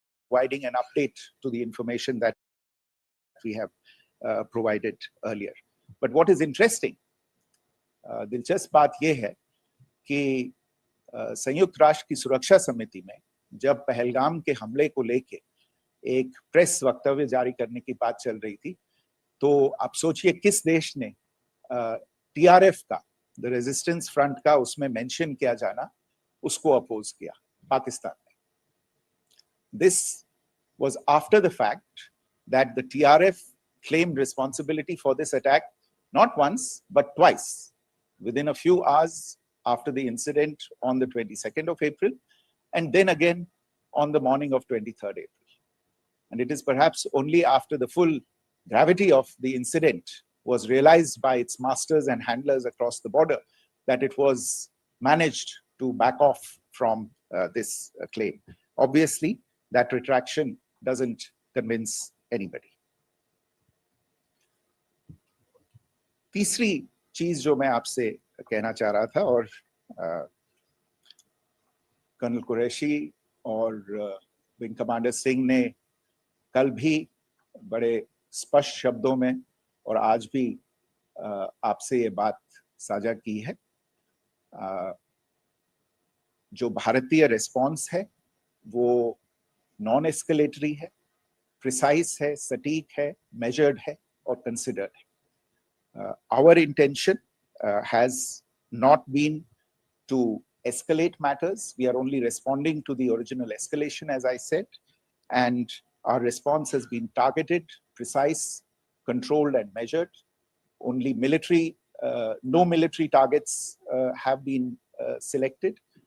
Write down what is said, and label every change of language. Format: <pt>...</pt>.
<en>providing an update to the information that we have provided earlier. But what is interesting,</en> <hi>दिलचस्प बात यह है कि संयुक्त राष्ट्र की सुरक्षा समिति में जब पहलगाम के हमले को लेके एक प्रेस वक्तव्य जारी करने की बात चल रही थी, तो आप सोचिए किस देश ने टीआरएफ का, द रेजिस्टेंस फ्रंट का उसमें मेंशन किया जाना, उसको अपोज किया, पाकिस्तान ने।</hi> <en>This was after the fact that the TRF claimed responsibility for this attack not once but twice within a few hours after the incident on the 22nd of April, and then again on the morning of 23rd April. And it is perhaps only after the full gravity of the incident was realized by its masters and handlers across the border that it was managed to back off from this claim. Obviously, that retraction doesn't convince anybody.</en> <hi>तीसरी चीज जो मैं आपसे कहना चाह रहा था, और कर्नल कुरैशी और विंग कमांडर सिंह ने कल भी बड़े स्पष्ट शब्दों में और आज भी आपसे ये बात साझा की है। जो भारतीय रिस्पॉन्स है वो नॉन एस्केलेटरी है, प्रिसाइज है, सटीक है, मेजर्ड है और कंसिडर्ड है.</hi> <en>Our intention has not been to escalate matters. We are only responding to the original escalation, as I said, and our response has been targeted, precise, controlled and measured. Only no military targets have been selected.</en>